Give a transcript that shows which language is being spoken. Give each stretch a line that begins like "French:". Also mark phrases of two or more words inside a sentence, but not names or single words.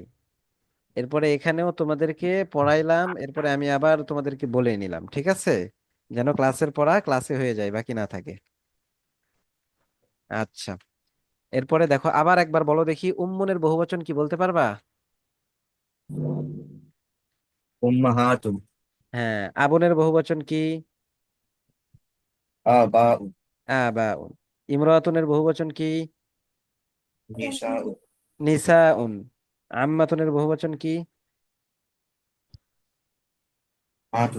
Bangla: এরপরে এখানেও তোমাদেরকে পড়াইলাম, এরপরে আমি আবার তোমাদেরকে বলে নিলাম, ঠিক আছে, যেন ক্লাসের পড়া ক্লাসে হয়ে যায়, বাকি না থাকে। আচ্ছা, এরপরে দেখো আবার একবার বলো দেখি, উম্মুনের বহুবচন কি বলতে পারবা? উম্মাহাতুন, হ্যাঁ। আবুনের বহুবচন কি? আবাউ, আবাউন। ইমরাতুনের বহুবচন কি? নিসাউ, নিসাউন। আম্মাতুনের বহুবচন কি? মাতুন,